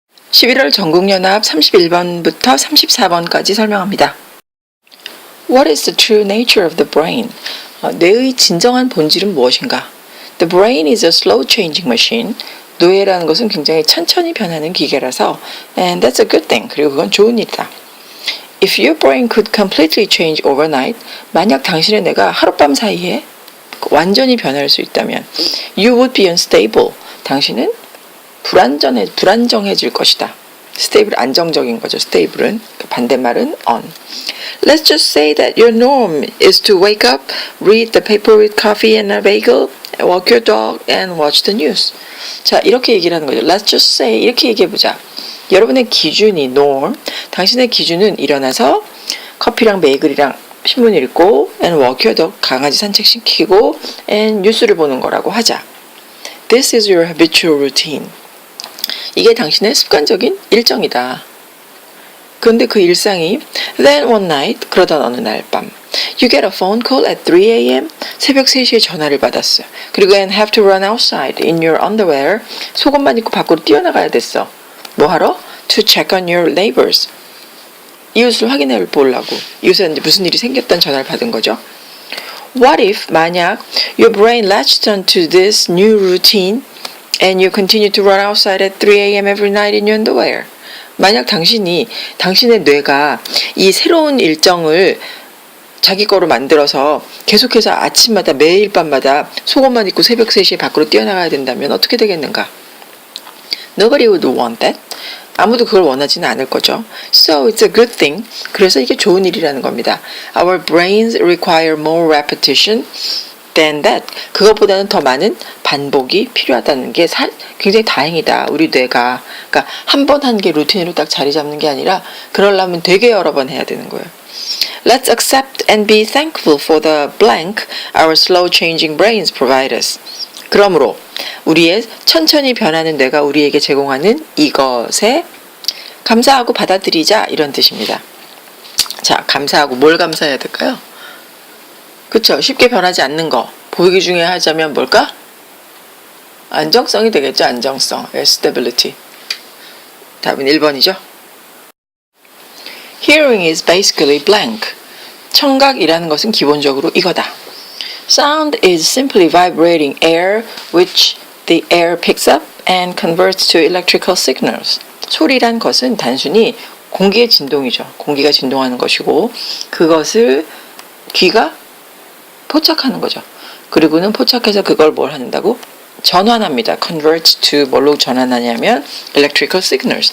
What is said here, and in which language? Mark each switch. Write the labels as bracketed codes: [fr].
[ko] 11월 전국연합 31번부터 34번까지 설명합니다. [en] What is the true nature of the brain? [ko] 뇌의 진정한 본질은 무엇인가? [en] The brain is a slow changing machine. [ko] 뇌라는 것은 굉장히 천천히 변하는 기계라서 [en] and that's a good thing. [ko] 그리고 그건 좋은 일이다. [en] If your brain could completely change overnight, [ko] 만약 당신의 뇌가 하룻밤 사이에 완전히 변할 수 있다면 [en] you would be unstable. [ko] 당신은 불안정해질 것이다. stable 안정적인 거죠. stable은 반대말은 on. [en] Let's just say that your norm is to wake up, read the paper with coffee and a bagel, walk your dog and watch the news. [ko] 자, 이렇게 얘기를 하는 거죠. [en] Let's just say [ko] 이렇게 얘기해 보자. 여러분의 기준이 norm, 당신의 기준은 일어나서 커피랑 베이글이랑 신문 읽고 [en] and walk your dog [ko] 강아지 산책시키고 and 뉴스를 보는 거라고 하자. [en] This is your habitual routine. [ko] 이게 당신의 습관적인 일정이다. 그런데 그 일상이 [en] then one night [ko] 그러던 어느 날 밤 [en] you get a phone call at 3 a.m. [ko] 새벽 3시에 전화를 받았어요. 그리고 [en] and have to run outside in your underwear [ko] 속옷만 입고 밖으로 뛰어나가야 됐어. 뭐 하러? [en] To check on your neighbors. [ko] 이웃을 확인해 보려고. 이웃에 무슨 일이 생겼다는 전화를 받은 거죠. [en] What if 만약 your brain latched onto this new routine and you continue to run outside at 3 a.m. every night in your underwear. [ko] 만약 당신의 뇌가 이 새로운 일정을 자기 거로 만들어서 계속해서 아침마다 매일 밤마다 속옷만 입고 새벽 3시에 밖으로 뛰어나가야 된다면 어떻게 되겠는가? [en] Nobody would want that. [ko] 아무도 그걸 원하지는 않을 거죠. [en] So it's a good thing. [ko] 그래서 이게 좋은 일이라는 겁니다. [en] Our brains require more repetition than that. [ko] 그것보다는 더 많은 반복이 필요하다는 게 굉장히 다행이다. 우리 뇌가. 그러니까 한 번 한 게 루틴으로 딱 자리 잡는 게 아니라 그러려면 되게 여러 번 해야 되는 거예요. [en] Let's accept and be thankful for the blank our slow changing brains provide us. [ko] 그러므로 우리의 천천히 변하는 뇌가 우리에게 제공하는 이것에 감사하고 받아들이자 이런 뜻입니다. 자, 감사하고 뭘 감사해야 될까요? 그렇죠. 쉽게 변하지 않는 거. 보기 중에 하자면 뭘까? 안정성이 되겠죠. 안정성. stability. 답은 1번이죠. [en] Hearing is basically blank. [ko] 청각이라는 것은 기본적으로 이거다. [en] Sound is simply vibrating air which the air picks up and converts to electrical signals. [ko] 소리란 것은 단순히 공기의 진동이죠. 공기가 진동하는 것이고 그것을 귀가 포착하는 거죠. 그리고는 포착해서 그걸 뭘 한다고? 전환합니다. [en] convert to [ko] 뭘로 전환하냐면 [en] electrical signals.